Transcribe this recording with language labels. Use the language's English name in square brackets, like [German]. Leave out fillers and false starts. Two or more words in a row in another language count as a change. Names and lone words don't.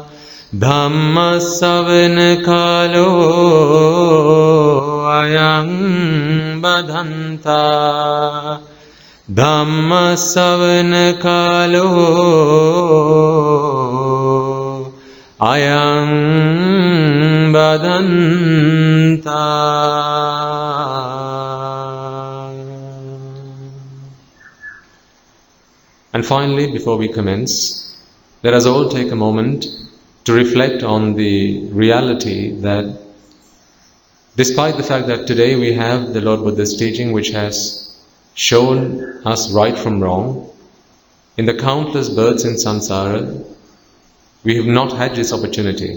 [Pali] Dhamma savana kalo ayang badhanta. Dhamma savana kalo ayang badhanta. [English] And finally, before we commence, let us all take a moment to reflect on the reality that despite the fact that today we have the Lord Buddha's teaching which has shown us right from wrong, in the countless births in samsara, we have not had this opportunity.